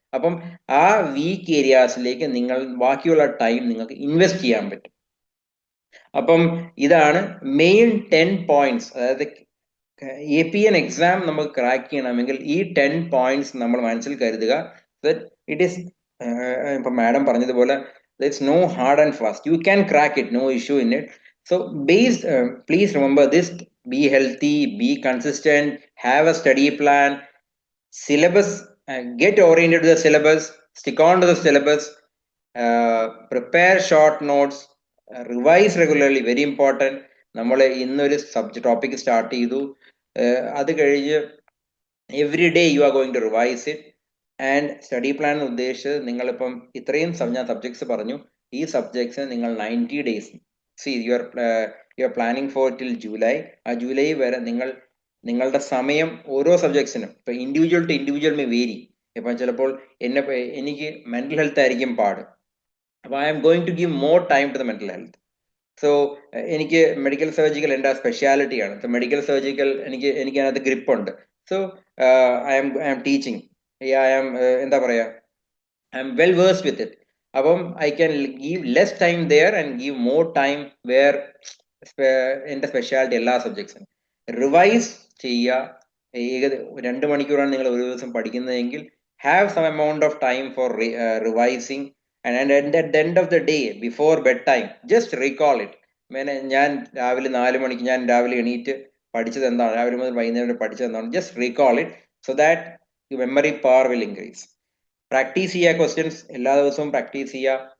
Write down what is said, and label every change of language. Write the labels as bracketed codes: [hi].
[ml] അപ്പം ആ വീക്ക് ഏരിയാസിലേക്ക് നിങ്ങൾ ബാക്കിയുള്ള ടൈം നിങ്ങൾക്ക് ഇൻവെസ്റ്റ് ചെയ്യാൻ പറ്റും. അപ്പം ഇതാണ് മെയിൻ 10 പോയിന്റ്സ്. അതായത് APN എക്സാം നമുക്ക് ക്രാക്ക് ചെയ്യണമെങ്കിൽ ഈ 10 പോയിന്റ്സ് നമ്മൾ മനസ്സിൽ കരുതുക. [en] it is [ml] ഇപ്പൊ മാഡം പറഞ്ഞതുപോലെ [en] there's no hard and fast, you can crack it, no issue in it. So please remember this: be healthy, be consistent, have a study plan, syllabus, get oriented to the syllabus, stick on to the syllabus, prepare short notes, revise regularly, very important. [ml] നമ്മൾ ഇന്നൊരു topic start ചെയ്തു, അത് കഴിഞ്ഞ് [en] Every day you are going to revise it. [ml] And study plan ഉദ്ദേശിച്ച് നിങ്ങളിപ്പം ഇത്രയും ഞാൻ subjects പറഞ്ഞു, ഈ സബ്ജക്ട്സ് നിങ്ങൾ 90 days [en] You are planning for till July. [ml] ആ ജൂലൈ വരെ നിങ്ങളുടെ സമയം ഓരോ സബ്ജക്ട്സിനും, ഇപ്പൊ [en] Individual to individual may vary. [ml] ഇപ്പം ചിലപ്പോൾ എനിക്ക് മെന്റൽ ഹെൽത്ത് ആയിരിക്കും പാട്, അപ്പൊ [en] I'm going to give more time to the mental health. [ml] So എനിക്ക് മെഡിക്കൽ സർജിക്കൽ എൻ്റെ സ്പെഷ്യാലിറ്റിയാണ്. സോ മെഡിക്കൽ സർജിക്കൽ എനിക്ക് അതിനകത്ത് ഗ്രിപ്പുണ്ട്. [en] so I'm teaching, [ml] എന്താ പറയാ, [en] I'm well versed with it. അപ്പം I can give less time there and give more time where [ml] എൻ്റെ speciality എല്ലാ സബ്ജക്ട്സും revise ചെയ്യുക. 2 മണിക്കൂറാണ് നിങ്ങൾ ഒരു ദിവസം പഠിക്കുന്നതെങ്കിൽ [en] have some amount of time for revising, and at the end of the day before bedtime just recall it. [ml] ഞാൻ രാവിലെ 4 മണിക്ക് ഞാൻ രാവിലെ എണീറ്റ് പഠിച്ചത് എന്താണ്, രാവിലെ മുതൽ വൈകുന്നേരം വരെ പഠിച്ചത് എന്താണ്, [en] just recall it so that your memory power will increase. [ml] Practice ചെയ്യുക, ക്വസ്റ്റ്യൻസ് എല്ലാ ദിവസവും പ്രാക്ടീസ് ചെയ്യുക.